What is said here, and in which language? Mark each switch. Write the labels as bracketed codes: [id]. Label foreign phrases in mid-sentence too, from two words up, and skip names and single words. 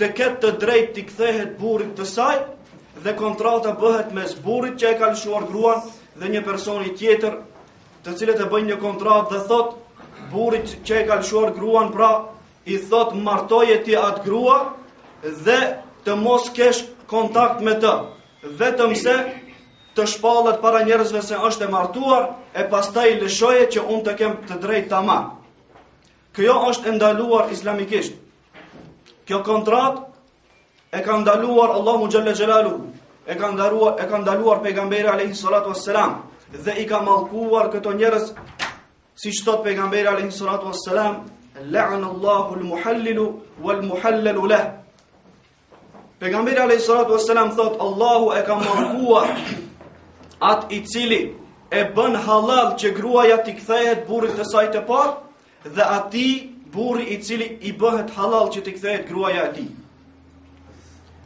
[sq] ketë të drejtë të kthehet burrit të saj, dhe kontrata bëhet mes burrit që e ka lëshuar gruan dhe një personi tjetër, të cilët e bëjnë një kontratë dhe thot burrit që e ka lëshuar gruan, pra i thot martoje ti atë grua dhe të mos kesh kontakt me të, vetëm se të shpallet para njerëzve se është e martuar, e pastaj lëshoje që unë të kem të drejtë ta marr. Kjo është ndaluar islamikisht. Kjo kontratë e ka ndaluar Allahu [ar] جل جلاله, [sq] e ka ndaluar pejgamberi [ar] عليه الصلاة والسلام, [sq] dhe i ka mallkuar këto njerëz, siç thot pejgamberi [ar] عليه الصلاة والسلام: "لعن الله المحلل والمحلل له." [sq] Pejgamberi [ar] عليه الصلاة والسلام [sq] thot Allahu e ka mallkuar atë i cili e bën halal që gruaja t'i kthehet burrit të saj të parë, dhe atij burri i cili i bëhet halal që t'i kthehet gruaja e tij.